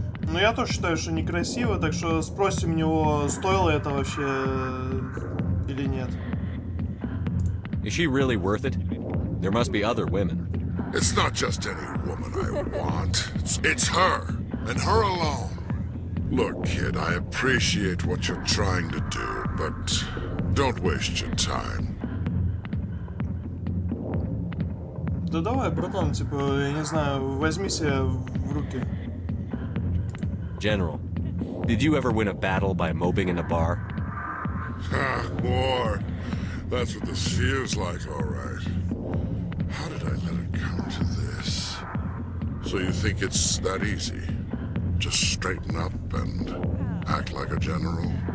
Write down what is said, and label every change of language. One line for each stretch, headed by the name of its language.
Russian: Но я тоже считаю, что некрасиво, так что спросим у него, стоило это вообще или нет.
English: Is she really worth it? There must be other women. It's not just any woman I want. It's her, and her alone. Look, kid, I appreciate what you're trying to do, but don't waste your time.
Russian: Да давай, братан, типа, я не знаю, возьми себя в руки.
English: General, did you ever win a battle by moping in a bar? Ha, war. That's what this feels like, all right. How did I let it come to this? So you think it's that easy? Just straighten up and act like a general?